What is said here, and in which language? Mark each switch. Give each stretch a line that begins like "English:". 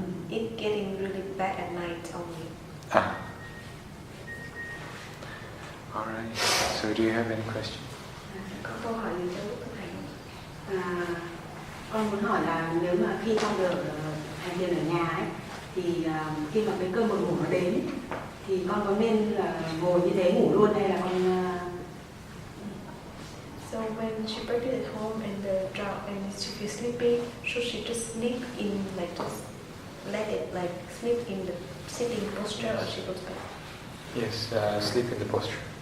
English: It's getting really bad at night only. Alright. So do you have any questions?
Vietnamese: Có câu hỏi gì cho lúc thực hành không? Con muốn hỏi là nếu mà khi con được hành thiền ở nhà ấy, thì khi mà cái cơn buồn ngủ nó đến ấy, thì con có nên là ngồi như thế ngủ luôn hay là con
English: So when she practiced at home and the drought and she feels sleepy, should she just sleep in like just let it like sleep in the sitting posture or she goes back? Yes, sleep in the posture.